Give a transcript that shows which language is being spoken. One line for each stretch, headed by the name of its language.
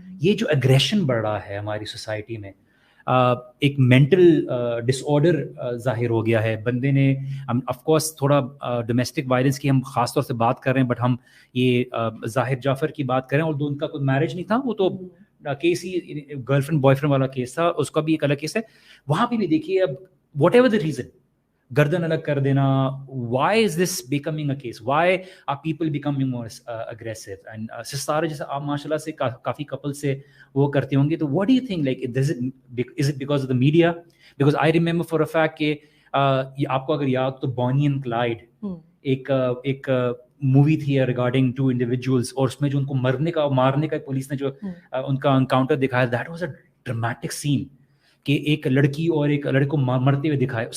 Urdu: یہ جو اگریشن بڑھ رہا ہے ہماری سوسائٹی میں, ایک مینٹل ڈس آرڈر ظاہر ہو گیا ہے. بندے نے آف کورس تھوڑا ڈومیسٹک وائلنس کی ہم خاص طور سے بات کر رہے ہیں, بٹ ہم یہ ظاہر جعفر کی بات کریں, اور ان کا کوئی میرج نہیں تھا, وہ تو case he girl friend boy friend والا کیس تھا, اس کا بھی ایک الگ کیس ہے. وہاں پہ بھی دیکھیے, اب
English: whatever the reason,
Urdu: گردن الگ کر دینا,
English: Why is this becoming a case, why are people becoming more aggressive.
Urdu: And سارا جیسے آپ ماشاء اللہ سے کافی کپل سے وہ کرتے ہوں گے, تو
English: What do you think, like is it because of the media? Because I remember for a fact
Urdu: کہ آپ کو اگر یاد تو بونی اینڈ کلائڈ ایک مووی تھی ریگارڈنگ 2 انڈیویجولس, اور اس میں جو ان کو مارنے کا پولیس نے جو ان کا انکاؤنٹر دکھایا,
English: that was a dramatic scene
Urdu: کہ ایک لڑکی اور ایک لڑکے کو مرتے ہوئے دکھایا.